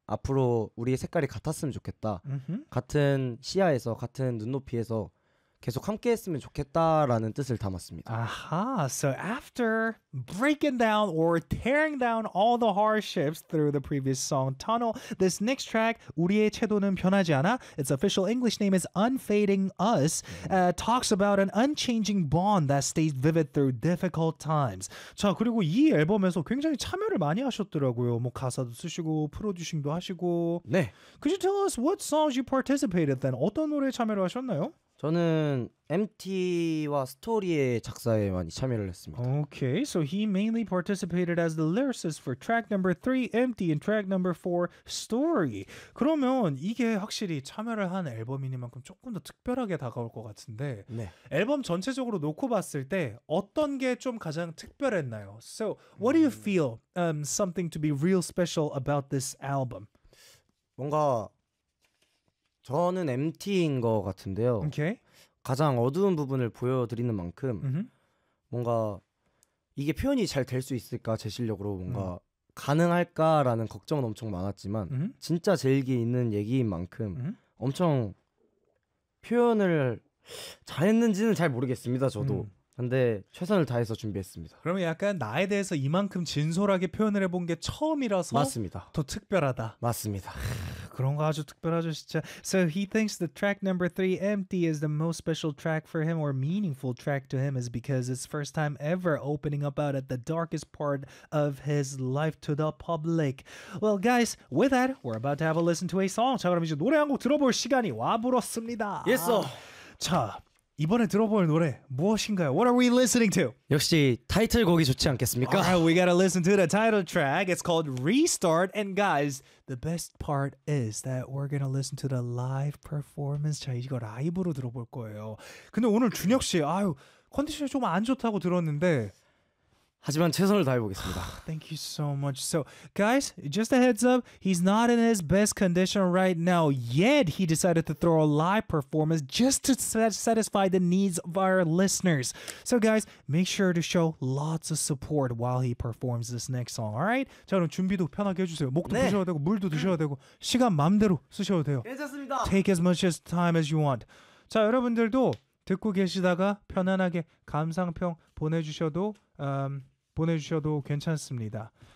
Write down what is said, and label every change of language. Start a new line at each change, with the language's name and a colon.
Korean: 앞으로 우리의 색깔이 같았으면 좋겠다. Mm-hmm. 같은 시야에서, 같은 눈높이에서 계속 함께 했으면 좋겠다라는 뜻을 담았습니다.
English: Aha, so after breaking down or tearing down all the hardships through the previous song Tunnel, this next track, 우리의 채도는 변하지 않아, its official English name is Unfading Us, talks about an unchanging bond that stays vivid through difficult times.
Korean: 자, 그리고 이 앨범에서 굉장히 참여를 많이 하셨더라고요. 뭐 가사도 쓰시고 프로듀싱도 하시고. 네.
English: Could you tell us what songs you participated then?
Korean: 어떤 노래에 참여를 하셨나요? 저는 MT와 스토리의 작사에 많이 참여를 했습니다.
English: Okay, so he mainly participated as the lyricist for track number 3, Empty, and track number 4, Story.
Korean: 그러면 이게 확실히 참여를 한 앨범이니만큼 조금 더 특별하게 다가올 것 같은데 네. 앨범 전체적으로 놓고 봤을 때 어떤 게 좀 가장 특별했나요?
English: So, what do you feel something to be real special about this album?
Korean: 뭔가 저는 MT인 것 같은데요. Okay. 가장 어두운 부분을 보여드리는 만큼 mm-hmm. 뭔가 이게 표현이 잘 될 수 있을까 제 실력으로 뭔가 mm-hmm. 가능할까라는 걱정은 엄청 많았지만 mm-hmm. 진짜 제 일기 있는 얘기인 만큼 mm-hmm. 엄청 표현을 잘했는지는 잘 모르겠습니다. 저도. Mm-hmm. 근데 최선을 다해서 준비했습니다. 그러면 약간 나에 대해서 이만큼 진솔하게 표현을 해본 게 처음이라서 맞습니다. 더 특별하다. 맞습니다. 그런 거 아주 특별하죠, 진짜.
English: So he thinks the track number 3, Empty, is the most special track for him or meaningful track to him is because it's first time ever opening up out at the darkest part of his life to the public. Well, guys, with that, we're about to have a listen to a song.
Korean: 자, 그럼 이제 노래 한 곡 들어볼 시간이 와불었습니다.
English: Yes, sir.
Korean: 자, 이번에 들어볼 노래 무엇인가요?
English: What are we listening to?
Korean: 역시 타이틀 곡이 좋지 않겠습니까?
English: Alright, we gotta listen to the title track. It's called Restart. And guys, the best part is that we're gonna listen to the live performance.
Korean: 자, 이거 라이브로 들어볼 거예요. 근데 오늘 준혁 씨, 아유 컨디션이 좀 안 좋다고 들었는데 하지만 최선을 다해 보겠습니다.
English: Thank you so much. So, guys, just a heads up. He's not in his best condition right now. Yet he decided to throw a live performance just to satisfy the needs of our listeners. So, guys, make sure to show lots of support while he performs this next song. All right?
Korean: 자, 그럼 준비도 편하게 해 주세요. 목도 푸셔야 되고 물도 드셔야 되고 시간 마음대로 쓰셔도 돼요. 괜찮습니다.
English: Take as much time as you want.
Korean: 자, 여러분들도 듣고 계시다가 편안하게 감상평 보내주셔도 보내주셔도 괜찮습니다.